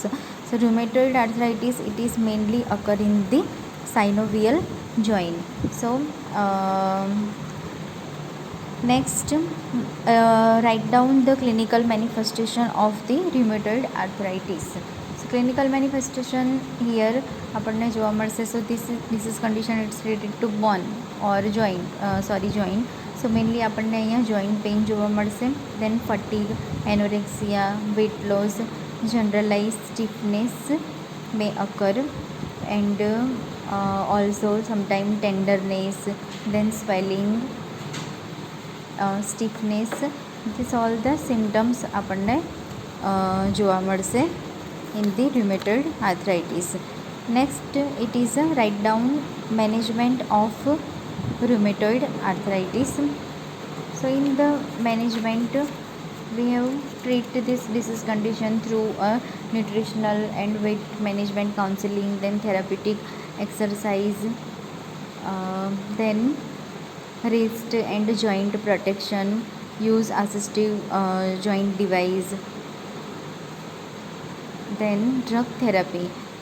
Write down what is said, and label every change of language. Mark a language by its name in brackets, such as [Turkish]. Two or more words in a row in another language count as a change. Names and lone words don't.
[English] So rheumatoid arthritis, it is mainly occur in the synovial joint. So next, write down the clinical manifestation of the rheumatoid arthritis. So clinical manifestation here [Gujarati] આપણને જોવા મળશે. [English] So this disease condition it's related to bone or joint, joint. So mainly [Gujarati] આપણને અહીંયા [English] joint pain [Gujarati] જોવા મળશે, [English] then fatigue, anorexia, weight loss, generalized stiffness may occur, and also sometimes tenderness, then swelling, stiffness. This all the symptoms [Gujarati] આપણને જોવા મળશે [English] in the rheumatoid arthritis. Next, it is a write down management of rheumatoid arthritis. So in the management, we have treat this disease condition through a nutritional and weight management counseling, then therapeutic exercise, then wrist and joint protection, use assistive joint device, then drug therapy.